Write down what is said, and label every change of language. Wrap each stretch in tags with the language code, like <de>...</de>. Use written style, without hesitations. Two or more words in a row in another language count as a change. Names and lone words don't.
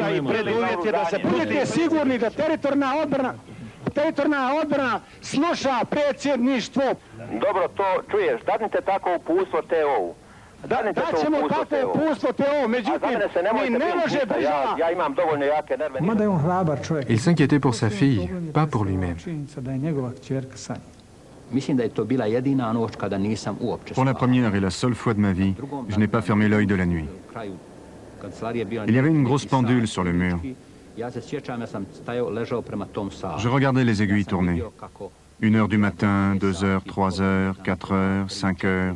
<bs>Preduvjet je da se budete sigurni da teritorijalna odbrana teritorijalna odbrana sluša predsjedništvo. Dobro, to čuješ, dadnite tako uputstvo TO-u. Daćemo tako uputstvo TO, međutim, mi ne može država... Ja imam dovoljno jake nerve. Mada je on hrabar čovjek.</bs> <fr>Il s'inquiétait pour sa fille, pas pour lui-même.</fr> <bs>Činjenica da je njegova kćerka sa njim. Mislim da je to bila jedina noć kada nisam uopće</bs> <fr>Pour la première et la seule fois de ma vie, je n'ai pas fermé l'œil de la nuit. Il y avait une grosse pendule sur le mur. Je regardais les aiguilles tourner. 1 heure du matin, 2 heures, 3 heures, 4 heures, 5 heures.</fr>